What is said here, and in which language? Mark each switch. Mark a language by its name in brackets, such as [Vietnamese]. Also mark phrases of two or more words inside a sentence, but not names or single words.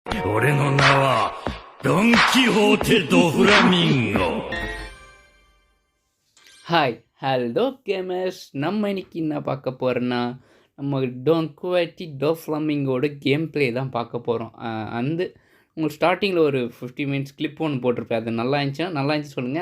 [Japanese] 俺の名はドン・キホーテ・ド・フラミンゴ。 [English] Hi hello gamers. [Tamil] நம்ம இன்னைக்கு என்ன பார்க்க போகிறோன்னா நம்ம டோன் குவாட்டி டோ ஃப்ளமிங்கோட [English] game play [Tamil] தான் பார்க்க போகிறோம். உங்களுக்கு ஸ்டார்டிங்கில் ஒரு 50 [English] minutes clip [Tamil] ஒன்று போட்டிருப்பேன். அது நல்லா இருந்துச்சு சொல்லுங்கள்.